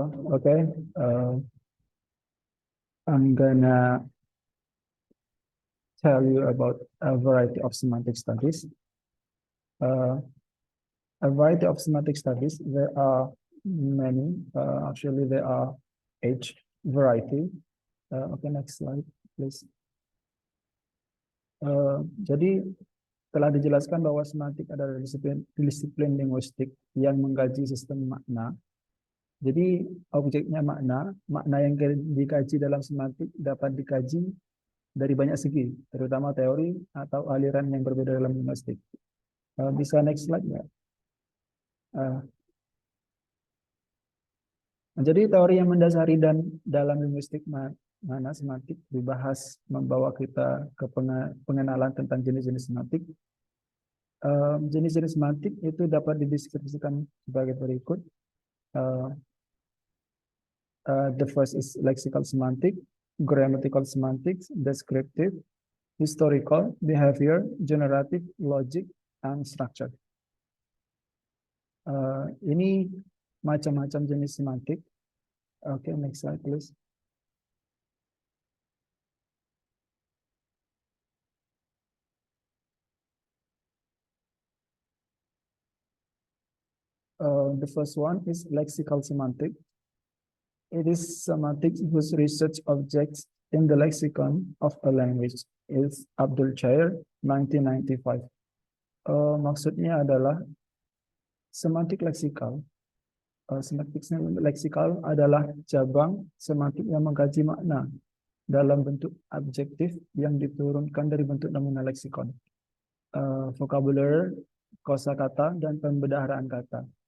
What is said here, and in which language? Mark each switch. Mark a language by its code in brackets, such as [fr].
[en] Okay, I'm gonna tell you about a variety of semantic studies. A variety of semantic studies, there are many, actually there are 8 variety. Okay, next slide, please. [id] Jadi telah dijelaskan bahwa semantik adalah disiplin linguistik yang mengkaji sistem makna. Jadi objeknya makna yang dikaji dalam semantik dapat dikaji dari banyak segi, terutama teori atau aliran yang berbeda dalam linguistik. Bisa next slide ya? Jadi teori yang mendasari dan dalam linguistik mana semantik dibahas membawa kita ke pengenalan tentang jenis-jenis semantik. Jenis-jenis semantik itu dapat dideskripsikan sebagai berikut. [en] The first is lexical semantic, grammatical semantics, descriptive, historical, behavior, generative, logic, and structure. [id] Ini macam-macam jenis semantik. [en] Okay, next slide, please. The first one is lexical semantic. It is semantics whose research objects in the lexicon of a language is Abdul Chair, 1995. [id] Maksudnya adalah semantik leksikal. Semantik leksikal adalah cabang semantik yang mengkaji makna dalam bentuk adjektif yang diturunkan dari bentuk nominal leksikon. Vocabulary, kosakata, dan pembedaharaan kata.